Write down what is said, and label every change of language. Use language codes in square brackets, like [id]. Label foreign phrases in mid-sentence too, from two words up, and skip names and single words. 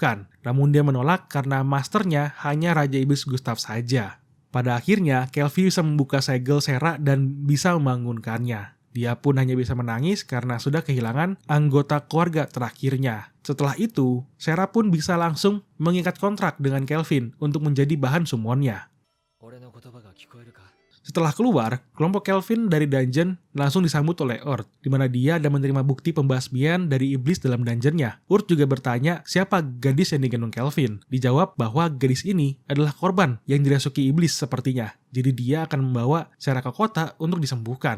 [id] Namun dia menolak karena masternya hanya Raja Iblis Gustav saja. Pada akhirnya, Kelvin bisa membuka segel Sera dan bisa membangunkannya. Dia pun hanya bisa menangis karena sudah kehilangan anggota keluarga terakhirnya. Setelah itu, Sera pun bisa langsung mengikat kontrak dengan Kelvin untuk menjadi bahan summonnya. [ja] 俺の言葉が聞こえるか？ [id] Setelah keluar, kelompok Kelvin dari dungeon langsung disambut oleh Urt, di mana dia ada menerima bukti pembasmian dari iblis dalam dungeonnya. Urt juga bertanya siapa gadis yang digendong Kelvin. Dijawab bahwa gadis ini adalah korban yang dirasuki iblis sepertinya. Jadi dia akan membawa Sera ke kota untuk disembuhkan.